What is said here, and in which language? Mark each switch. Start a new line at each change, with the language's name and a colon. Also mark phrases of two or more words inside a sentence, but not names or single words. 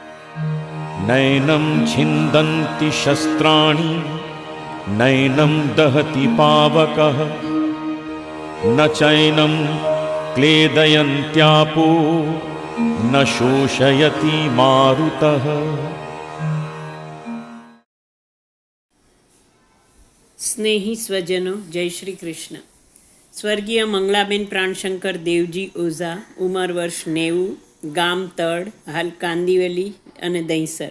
Sanskrit: नैनं छिन्दन्ति शस्त्राणि नैनं दहति पावकः न चैनं क्लेदयन्त्यापो न शोषयति मारुतः।
Gujarati: સ્નેહી સ્વજનો, જય શ્રી કૃષ્ણ. સ્વર્ગીય મંગલાબેન પ્રાણશંકર દેવજી ઓઝા, ઉંમર વર્ષ 90, ગામ તળ, હાલ કાંદિવલી અને દહીંસર.